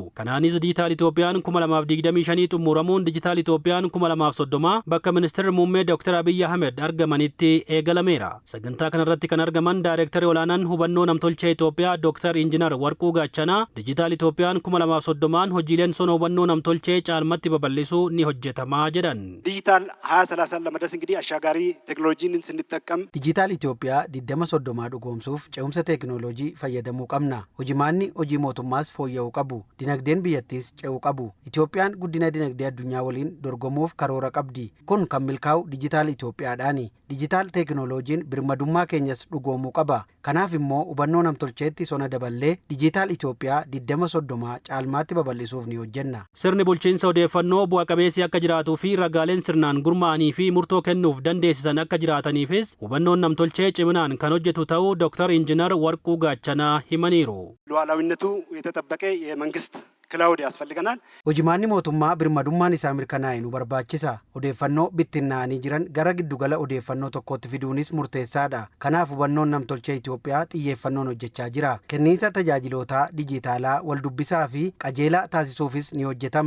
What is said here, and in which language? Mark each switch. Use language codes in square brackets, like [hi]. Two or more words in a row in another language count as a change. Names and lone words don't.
[om] Kanaanis Dijiitaal Itoophiyaan 2025 xumuramuun Dijiitaal Itoophiyaan 2030 bakka Ministeerri Muummee Dr. Abiyyi Ahmed argamanitti eegalameera. Sagantaa kanarratti kan argaman Daayireektarri olaanaan hubannoo namtolchee Itoophiyaa Dr. Injiinar Warquu Gaachanaa Dijiitaal Itoophiyaan 2030 hojiileen sona hubannoo namtolchee caalmatti babal'isuu ni hojjetamaa jedhan. [am] Dijiitaal 2030 ለመድረስ እንግዲህ አሻጋሪ ቴክኖሎጂን ስንጠቀም [om] Dijiitaal Itoophiyaa 2030 dhugoomsuuf ce'umsa teekinooloojii fayyadamuu qabna. Hojimaanni hojii mootummaas fooyya'uu qabu. Dinagdeen biyyattiis ce'uu qabu. Itoophiyaan guddina dinagdee addunyaa waliin dorgomuuf karoora qabdi. Kun kan milkaa'u Dijiitaal Itoophiyaadhaani. Dijiitaal teekinooloojiin birmadummaa keenyas dhugoomuu qaba. Kanaaf immoo hubannoo namtolcheetti sona daballee Dijiitaal Itoophiyaa 2030 caalmaatti babal'isuuf ni hojjenna. Sirni bulchiinsa odeeffannoo bu'a qabeessi akka jiraatuu fi ragaaleen sirnaan gurmaa'anii fi murtoo kennuuf dandeessisan akka jiraataniifis hubannoon namtolchee ciminaan kan hojjetu ta'uu Dr. Injiinar Warquu Gaachanaa himaniiru. [am] ሉዓላዊነቱ የተጠበቀ የመንግስት ክላውድ ያስፈልገናል። [om] Hojimaanni mootummaa birmadummaan isaa mirkanaa'e nu barbaachisa. Odeeffannoo bittinnaa'anii jiran gara giddugala odeeffannoo tokkootti fiduunis murteessaadha. Kanaaf hubannoon namtolchee Itoophiyaa xiyyeeffannoon hojjechaa jira. Kenniinsa tajaajilootaa dijitaalaa waldubbisaa fi qajeelaa taasisuufis ni hojjetama.